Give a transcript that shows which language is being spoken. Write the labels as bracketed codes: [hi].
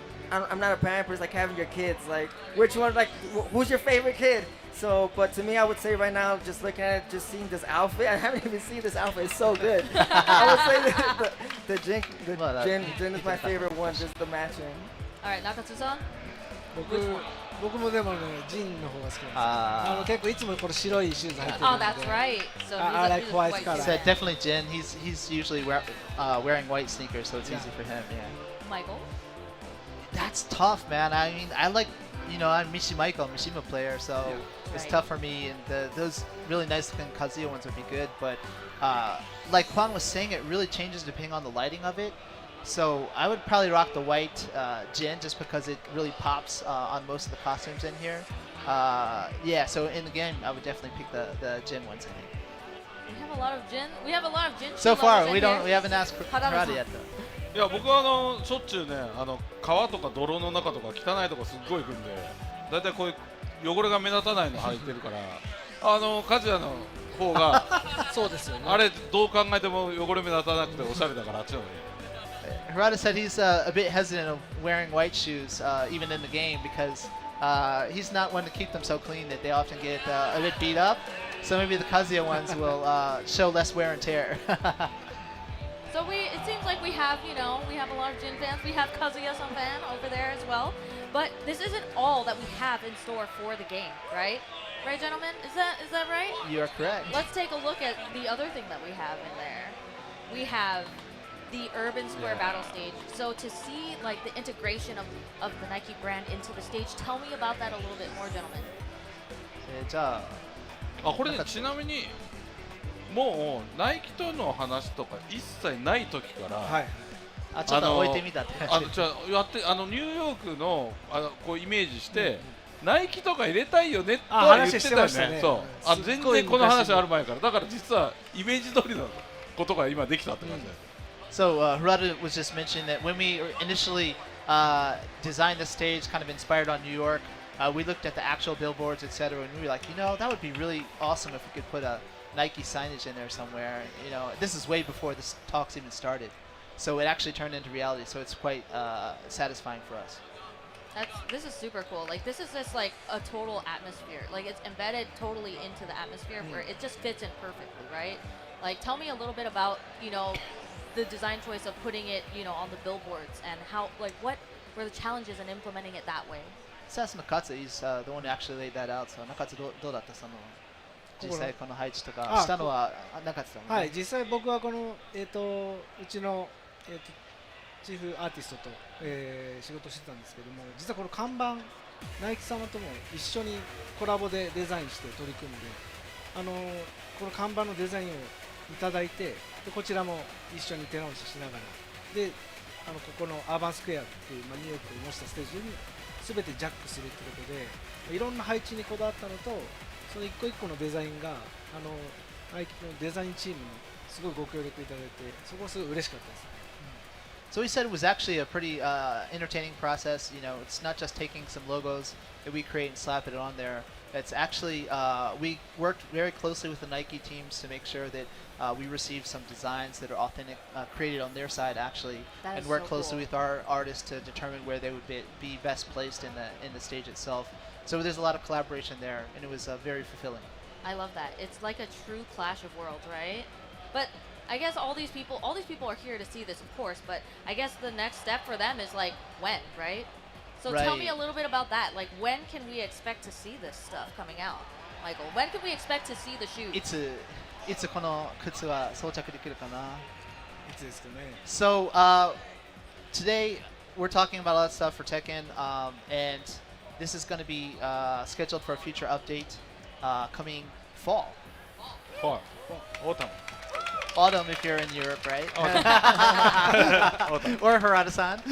[en] I'm not a parent, but it's like having your kids. Like, which one, like, who's your favorite kid? So, but to me, I would say right now, just looking at it, just seeing this outfit, I haven't even seen this outfit. It's so good. I would say Jin is my favorite one, just the matching. All right, Nakatsu-san. [ja] 僕もでもね、ジンの方が好きなんですよ。結構いつもこれ白いシューズ履いてるんで。 [en] Oh, that's right. So I like white color. So definitely Jin. He's usually wearing white sneakers, so it's easy for him. Yeah. Michael. That's tough, man. I mean, I like, I'm Mishima player, so it's tough for me. And those really nice looking Kazuya ones would be good, but like Kwang was saying, it really changes depending on the lighting of it. So I would probably rock the white Jin just because it really pops on most of the costumes in here. Yeah, so in the game, I would definitely pick the Jin ones. I think. We have a lot of Jin. We have a lot of Jin. So far, we haven't asked Karate yet though. [ja] いや僕はしょっちゅうね川とか泥の中とか汚いとこすっごい行くんでだいたいこういう汚れが目立たないの履いてるからカズヤの方がそうですよね。あれどう考えても汚れ目立たなくておしゃれだからあっちの方がいい。 [en] Hirata said he's a bit hesitant of wearing white shoes even in the game because he's not one to keep them so clean that they often get a bit beat up. So maybe the Kazuya ones will show less wear and tear. So it seems like we have a lot of Jin fans. We have Kazuya-san fan over there as well. But this isn't all that we have in store for the game, right? Right, gentlemen? Is that right? You are correct. Let's take a look at the other thing that we have in there. We have the Urban Square Battle Stage. So to see like the integration of the Nike brand into the stage, tell me about that a little bit more, gentlemen. [ja] じゃあこれねちなみにもうナイキとの話とか一切ない時から、はい、ちょっと置いてみたってじゃあやってニューヨークのこうイメージして、ナイキとか入れたいよねとは言ってたよね。そう全然この話ある前からだから実はイメージ通りのことが今できたって感じです。 [en] So Hirata was just mentioning that when we initially designed the stage, kind of inspired on New York, we looked at the actual billboards, etc., and we were like, that would be really awesome if we could put a Nike signage in there somewhere. This is way before this talks even started, so it actually turned into reality. So it's quite satisfying for us. This is super cool. Like this is just like a total atmosphere. Like it's embedded totally into the atmosphere where it just fits in perfectly, right? Like tell me a little bit about the design choice of putting it on the billboards and how what were the challenges in implementing it that way. That's Nakatsu. He's the one who actually laid that out. So Nakatsu, [ja] どうだったその実際この配置とかしたのはNakatsuさん。はい、実際僕はこのうちのチーフアーティストと仕事してたんですけども、実はこの看板ナイキ様とも一緒にコラボでデザインして取り組んで、この看板のデザインをいただいて、でこちらも一緒に手直ししながらでここのアーバンスクエアっていう、ニューヨークを模したステージに全てジャックするってことでいろんな配置にこだわったのとその一個一個のデザインがナイキのデザインチームにすごいご協力いただいてそこはすごい嬉しかったです。 [en] So he said it was actually a pretty entertaining process. It's not just taking some logos that we create and slap it on there. It's actually, we worked very closely with the Nike teams to make sure that we received some designs that are authentic, created on their side actually, and work closely with our artists to determine where they would be best placed in the stage itself. So there's a lot of collaboration there, and it was very fulfilling. I love that. It's like a true clash of worlds, right? But I guess all these people are here to see this, of course, but I guess the next step for them is like when, right? So tell me a little bit about that. Like when can we expect to see this stuff coming out? Michael, when can we expect to see the shoes? [ja] いつこの靴は装着できるかな？いつですかね。 [en] So today we're talking about a lot of stuff for Tekken, and this is going to be scheduled for a future update coming fall. Autumn if you're in Europe, right? Or Hirata-san.